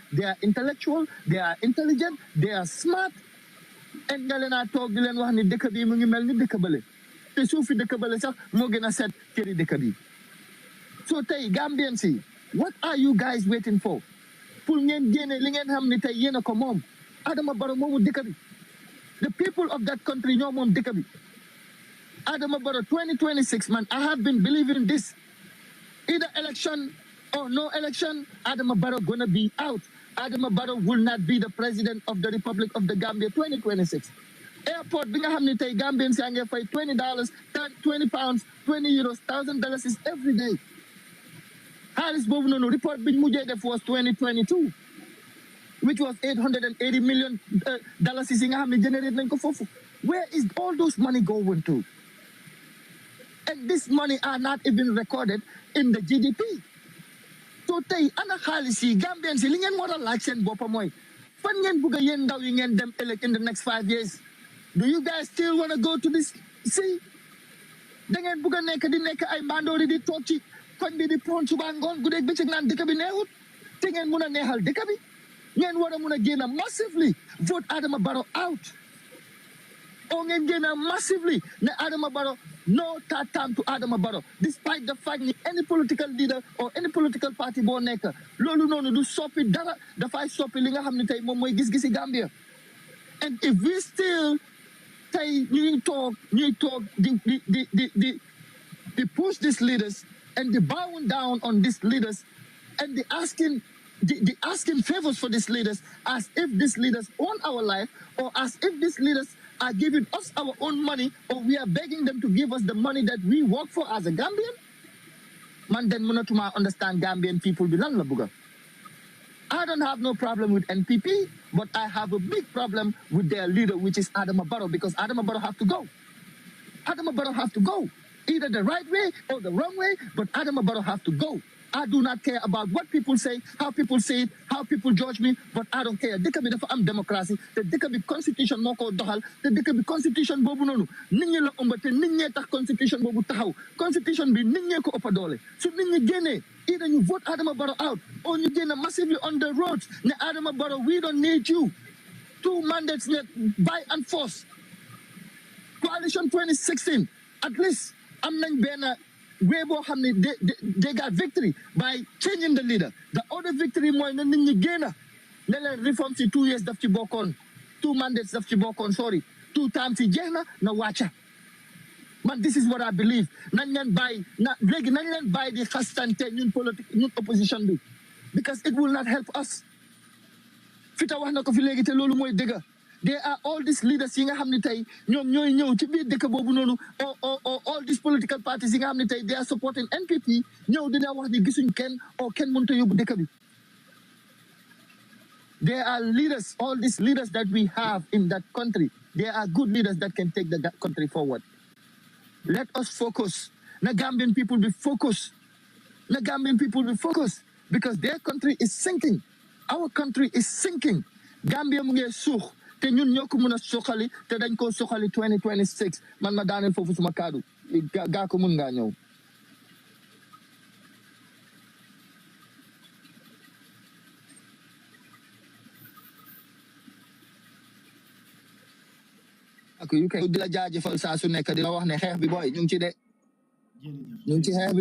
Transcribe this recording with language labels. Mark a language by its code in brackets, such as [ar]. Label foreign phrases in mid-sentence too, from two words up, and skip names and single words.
[en] they are intellectual they are intelligent they are smart [wo] en nga leen a toog di leen wax ni dëkk bi mu ngi mel ni dëkk bële te suufi dëkk bële sax moo gën a set këri dëkk bi so tey Gambians yi [en] what are you guys waiting for [wo] pour ngeen génne li ngeen xam ne tey yéen a ko moom Adama Barrow moomu dëkk bi [en] the people of that country [wo] ñoo moom dëkk bi [en] Adama Barrow 2026 man I have been believing this either election or no election Adama Barrow gonna be out Adama Barrow will not be the president of the Republic of the Gambia 2026 airport [wo] bi nga xam ne tey Gambians yaa ngi fay [en] $20 20 pounds 20 euros $1,000 is every day [wo] xaalis boobu noonu [en] report [wo] biñ mujjee def [en] was 2022 which was $880 million [wo] yi nga xam ne [en] generate [wo] nañ ko foofu [en] where is all those money going to and this money are not even recorded in the GDP [wo] so tey ana xaalis yi Gambians yi li ngeen war a laaj seen boppa mooy fan ngeen bugg a yéen ndaw yi ngeen dem ëllëg [en] in the next 5 years do you guys still want to go to this sea [wo] da ngeen bugg a nekk di nekk ay mandoori di toog ci koñ bi di pon suba ngoon guddeeg bëccëg naan dëkk bi neexut te ngeen mun a neexal dëkk bi ngeen war a mun a génn [en] massively vote Adama Barrow out [wo] o ngeen génn massively ne Adama Barrow [en] no third term to [wo] Adama Barrow [en] despite the fact [wo] ni [en] any political leader or any political party [wo] boo nekk loolu noonu du soppi dara dafay soppi li nga xam ne tey moom mooy gis-gisi Gambia [en] and if we still [wo] tey ñuy toog [en] di push these leaders and the bowing down on these leaders and the asking favors for these leaders as if these leaders own our life or as if these leaders are giving us our own money or we are begging them to give us the money that we work for as a Gambian man then mënatuma understand Gambian people [wo] bi lan la bëgga [en] I don't have no problem with NPP but I have a big problem with their leader which is Adama Barrow because Adama Barrow have to go Adama Barrow have to go either the right way or the wrong way, but Adama Barrow have to go. I do not care about what people say, how people say it, how people judge me, but I don't care. [wo] Dëkk bi dafa am démocratie, te dëkk bi constitution moo ko doxal, te dëkk bi constitution boobu noonu nit ñi la ëmb te nit ñee tax constitution boobu taxaw. Constitution bi nit ñee ko ëpp doole. Su nit ñi génnee, [en] either you vote Adama Barrow out or you génn massively on the roads ne Adama Barrow we don't need you. 2 mandates by and force. Coalition 2016, at least [wo] am nañ benn way boo xam ne [en] they got victory by changing the leader the other victory [wo] mooy na nit ñi génn ne leen [en] reform si 2 years [wo] daf ci bokkoon 2 mandates daf ci bokkoon [en] sorry 2 times [wo] yi jeex na wàcca [en] man this is what I believe [wo] nañ leen bàyyi léegi nañ leen bàyyi di xastante ñun politique ñun opposition bi [en] because it will not help us [wo] Fita wax na ko fi léegi te loolu mooy dëgg [en] there are all these leaders [wo] yi nga xam ne tey ñoom ñooy ñëw ci biir dëkk boobu noonu or all these political parties yi nga xam ne tey [en] they are supporting NPP [wo] ñëw dina wax ni gisuñ kenn or kenn mënut a yóbbu dëkk bi [en] there are leaders all these leaders that we have in that country there are good leaders that can take the country forward let us focus na Gambian people be focused na Gambian people be focused because their country is sinking our country is sinking Gambia [wo] mu ngi suux te ñun ñoo ko mën a soxali te dañ ko soxali 2026 man ma daaneel foofu suma kaddu gaa ko mun ngaa ñëw ak yu kay di la jaajëfal saa su nekk di la wax ne xeex bi booy ñu ngi ci de ñu ngi ci xeex